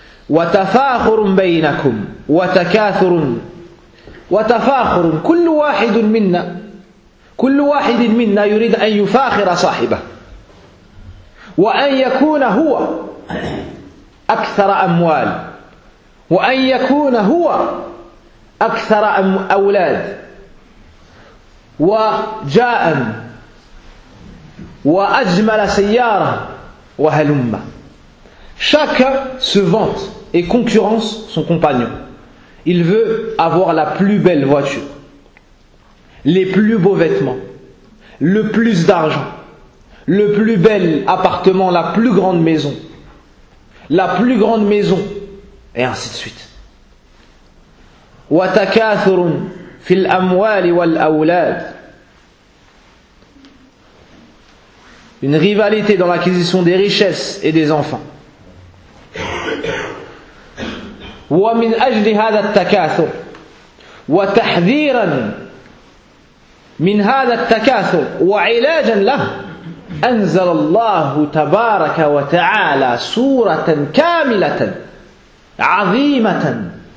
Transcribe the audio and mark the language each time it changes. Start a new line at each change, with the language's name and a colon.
Arabic: وتفاخر بينكم وتكاثر وتفاخر كل واحد منا كل واحد منا يريد أن يفاخر صاحبه وأن يكون هو أكثر أموال وأن يكون هو أكثر أولاد وجاء وأجمل سيارة وهلمة.
French: Chacun se vante et concurrence son compagnon. Il veut avoir la plus belle voiture, les plus beaux vêtements, le plus d'argent, le plus bel appartement, la plus grande maison, et ainsi de suite.
Arabic: وَتَكَاثُرٌ فِي الْأَمْوَالِ وَالْأَوْلَادِ.
French: Une rivalité dans l'acquisition des richesses et des enfants.
Arabic: ومن أجل هذا التكاثر وتحذيرا من هذا التكاثر وعلاجا له أنزل الله تبارك وتعالى سورة كاملة عظيمة